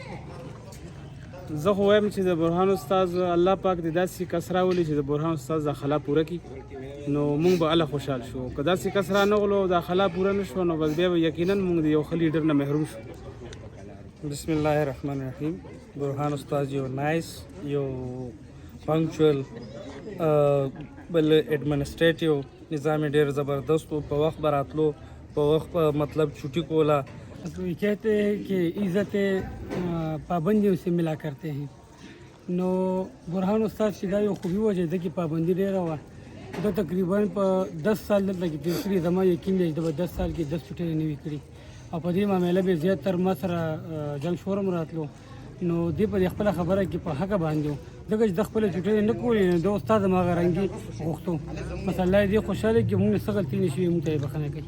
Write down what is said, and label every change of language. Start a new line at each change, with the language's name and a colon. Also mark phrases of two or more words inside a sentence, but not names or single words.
Pashto: زه خو وایم چې د برهان استاد الله پاک دې داسې کس راولي چې د برهان استاد دا خلا پوره کړي نو مونږ به الله خوشحال شو که داسې کس رانغلو دا خلا پوره نه شوه نو بس بیا به یقینا مونږ د یو ښه لیډر نه محروم شو
Arabic: بسم الله الرحمن الرحیم
Pashto: برهان استاد یو نایس یو پنکچوال بل ایڈمنسټریټیو نظام ډیر زبردست و په وخت براتلو په وخت مطلب چھٹی کولا
Urdu: کہتے ہیں کہ عزت پابندیوں سے ملا کرتے ہیں
Pashto: نو برهان استاد چې دا یو خوبي وجه ده کې پابندي ډېره وه دا تقریبا په 10 سال دلته کې تېر کړي زما یقین دی چې به 10 سال کې 10 چوټۍ نه وي کړي او په دې معامله به زیاتر ما سره جنګ شورم راتلو نو دې په خپله خبره کې په حقه باندې و ځکه چې د خپله چوټۍ نه کولې نو د استاد هماغه رنګي غوښتو بس الله یې دې خوشحاله کړي مونږ څه غلطي نه شوي مونږ ته یې بښنه کوي